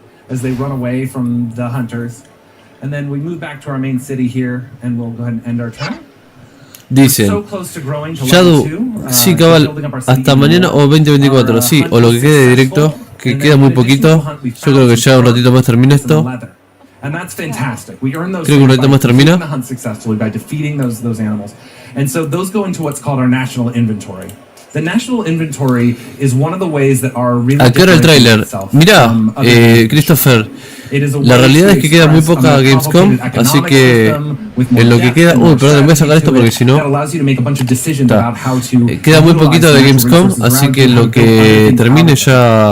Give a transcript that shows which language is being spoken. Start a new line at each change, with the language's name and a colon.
English: As they run away from the hunters. And then we move back to our main city here, and we'll go ahead and end our turn.
Spanish: Dicen, Shadu, sí, cabal, hasta mañana o 2024, sí, o lo que quede de directo, que queda muy poquito. Yo creo que ya un ratito más termina esto. Creo que un ratito más termina.
English: And so those go into what's called our national inventory. The national inventory is one of the ways that our really
Spanish: ¿A qué hora el tráiler? Mirá, Christopher, la realidad es que queda muy poca Gamescom, así que en lo que queda... Uy, perdón, voy a sacar esto porque si no... Queda muy poquito de Gamescom, así que en lo que termine ya...